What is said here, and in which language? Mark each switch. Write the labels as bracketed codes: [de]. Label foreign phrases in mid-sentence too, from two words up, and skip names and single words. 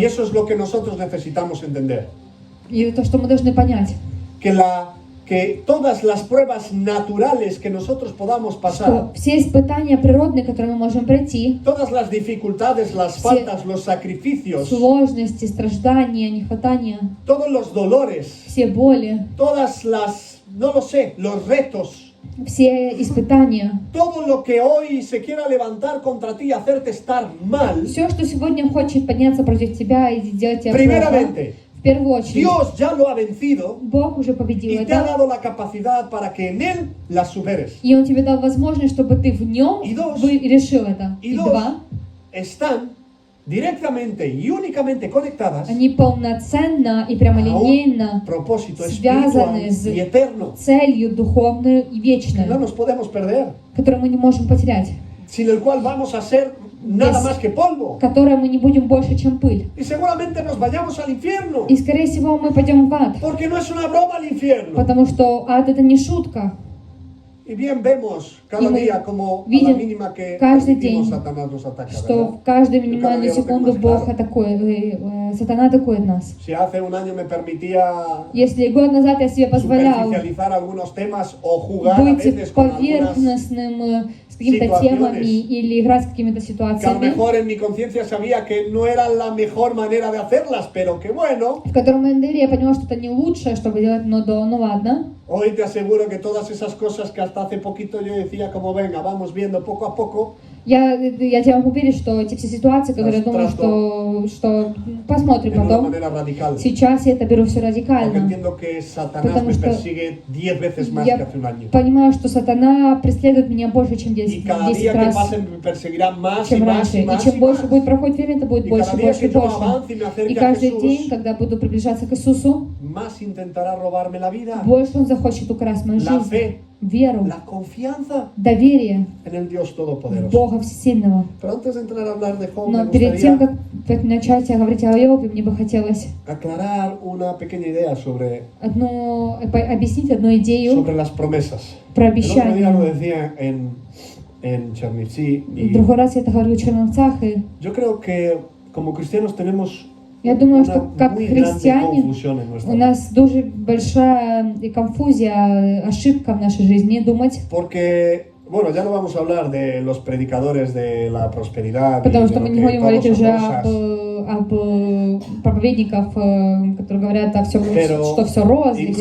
[es] Y eso es lo que nosotros necesitamos entender. [ru] И то, что мы должны понять, [es] Que que todas las pruebas naturales que nosotros podamos pasar, [ru] что все испытания природные, которые мы можем пройти, [es] todas las dificultades, las faltas, los sacrificios, [ru] сложности, страдания, нехватания, [es] todos los dolores, [ru] все боли, [es] todas las, no lo sé, los retos, [ru] все испытания, [es] todo lo que hoy se quiera levantar contra ti y hacerte estar mal, [ru] все, что сегодня хочет подняться против тебя и сделать тебя плохо, [es] primeramente, [ru] в первую очередь, [es] Dios ya lo ha vencido [ru] Бог уже победил [es] y te ha [ru] это, [es] dado la capacidad para que en Él las superes. [ru] и Он тебе дал возможность, чтобы ты в Нем И dos. решил это. [es] Y [ru] И [es] dos, [ru] два, [es] están directamente y únicamente conectadas [ru] они полноценно и прямолинейно [es] propósito [ru] связаны [es] espiritual y [ru] с [es] eterno [ru] целью духовной и [es] que no [ru] вечной, [es] nos podemos perder, [ru] которую мы не можем потерять, [es] sin el cual vamos a ser nada Yes. más que polvo [ru] которой мы не будем больше, чем пыль. [es] y seguramente nos vayamos al infierno, [ru] И, скорее всего, мы пойдем в ад, [es] porque no es una broma el infierno. [ru] потому что ад — это не шутка. [es] Y bien vemos cada [ru] Y мы [es] día como a la [ru] видим [es] mínima que [ru] каждый [es] permitimos, [ru] день, [es] Satanás nos ataca, [ru] Что [es] ¿verdad? [ru] в каждую [es] Yo cada [ru] минимальную [es] día lo tengo [ru] секунду [es] más [ru] Бог [es] claro. [ru] атакует, сатана атакует нас. [es] Si hace un año me permitía [ru] Если год назад я себе позволял [es] superficializar algunos temas o jugar a [ru] быть [es] veces con algunas [ru] поверхностным с какими-то [es] situaciones [ru] темами или играть с какими-то [es] que a lo [ru] ситуациями, [es] mejor en mi conciencia sabía que no era la mejor manera de hacerlas, pero que bueno, [ru] в котором я поняла, что это не лучшее, чтобы делать, но ну ладно. [es] hoy te aseguro que todas esas cosas que hasta hace poquito yo decía como venga, vamos viendo poco a poco, [ru] Я тебе могу уверить, что эти все ситуации, которые я думаю, что посмотрим [es] en una [ru] потом, [es] manera radical. [ru] сейчас я это беру все [es] Porque [ru] радикально. [es] entiendo que Satanás [ru] Потому [es] me [ru] что [es] persigue 10 veces más que [ru] Я [es] hace un año. [ru] понимаю, что сатана преследует меня больше, чем [es] Y [ru] 10 [es] cada día que [ru] раз, [es] pase me perseguirá más y [ru] чем [es] más [ru] раньше. [es] y [ru] И [es] más [ru] чем [es] y [ru] больше [es] más. [ru] будет проходить время, это будет [es] Y [ru] больше, [es] cada día [ru] больше [es] que [ru] и [es] yo [ru] больше. [es] avance y me [ru] И [es] acerque a [ru] каждый день, [es] Jesús, [ru] когда буду приближаться к Иисусу, [es] más intentará robarme la vida, [ru] больше Он захочет украсть мою [es] la [ru] жизнь, [es] fe, [ru] веру, [es] la confianza [ru] доверие [es] en el Dios [ru] в [es] Todopoderoso. [ru] Бога Всесильного. [es] Pero antes de entrar a hablar de Job, me [ru] Но перед тем, [es] gustaría [ru] как начать говорить о Иове, мне бы хотелось [es] aclarar una pequeña idea sobre [ru] объяснить одну идею [es] sobre las promesas. [ru] про [es] El otro día lo [ru] обещания. [es] decía en Chernivtsi [ru] В [es] y [ru] другой раз я это говорю в Черновцах, и [es] yo creo que como cristianos tenemos [ru] я думаю, [es] una [ru] что как [es] muy grande [ru] христиане [es] confusión en nuestra [ru] у [es] vida. [ru] нас дуже большая конфузия, ошибка в нашей жизни думать, [es] Porque, bueno, ya no vamos a hablar de los predicadores de la prosperidad, y [ru] потому [es] de [ru] что [es] lo [ru] мы не [es] que [ru] будем говорить [es] todos son [ru] уже [es] rosas. [ru] об проповедников, которые говорят о всем, [es] Pero [ru] что все розы, все